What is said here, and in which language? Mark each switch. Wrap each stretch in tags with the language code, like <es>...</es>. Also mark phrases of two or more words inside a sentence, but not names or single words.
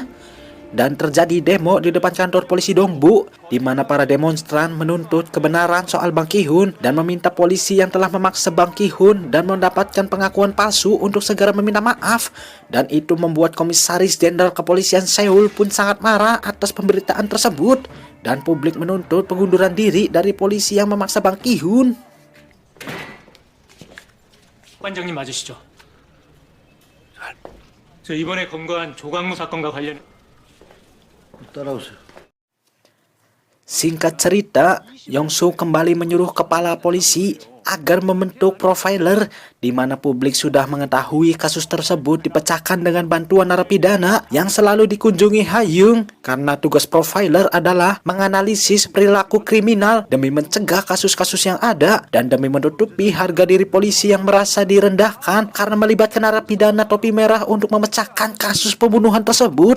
<id>Dan terjadi demo di depan kantor polisi Dongbu, di mana para demonstran menuntut kebenaran soal Bang Ki-hun dan meminta polisi yang telah memaksa Bang Ki-hun dan mendapatkan pengakuan palsu untuk segera meminta maaf. Dan itu membuat Komisaris Jenderal Kepolisian Seoul pun sangat marah atas pemberitaan tersebut. Dan publik menuntut pengunduran diri dari polisi yang memaksa Bang Ki-hun.</id> <ko>관장님 맞으시죠? 저 이번에 검거한 조광무 사건과 관련 따라오세요.</ko> <id>Singkat cerita, Yong-soo kembali menyuruh kepala polisi agar membentuk profiler, di mana publik sudah mengetahui kasus tersebut dipecahkan dengan bantuan narapidana yang selalu dikunjungi Ha-young, karena tugas profiler adalah menganalisis perilaku kriminal demi mencegah kasus-kasus yang ada dan demi menutupi harga diri polisi yang merasa direndahkan karena melibatkan narapidana topi merah untuk memecahkan kasus pembunuhan tersebut.</id>